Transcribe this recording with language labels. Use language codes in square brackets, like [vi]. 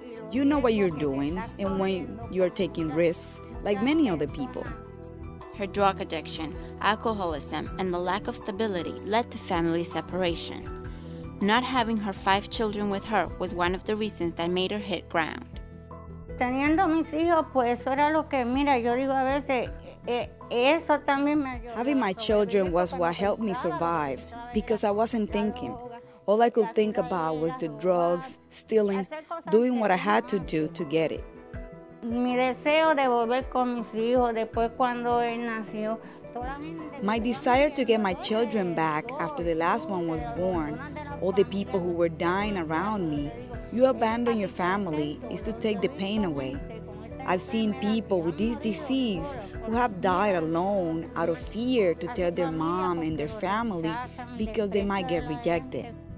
[en] You know what you're doing and when you're taking risks, like many other people. Her drug addiction, alcoholism, and the lack of stability led to family separation. Not having her 5 children with her was one of the reasons that made her hit ground. [es] Teniendo mis hijos, pues eso era lo que, mira, yo digo a veces, eso también me ayudó. [en] Having my children was what helped me survive because I wasn't thinking. All I could think about was the drugs, stealing, doing what I had to do to get it. [es] Mi deseo de volver con mis hijos después cuando él nació. [en] My desire to get my children back after the last one was born, all the people who were dying around me, you abandon your family is to take the pain away. I've seen people with this disease who have died alone out of fear to tell their mom and their family because they might get rejected.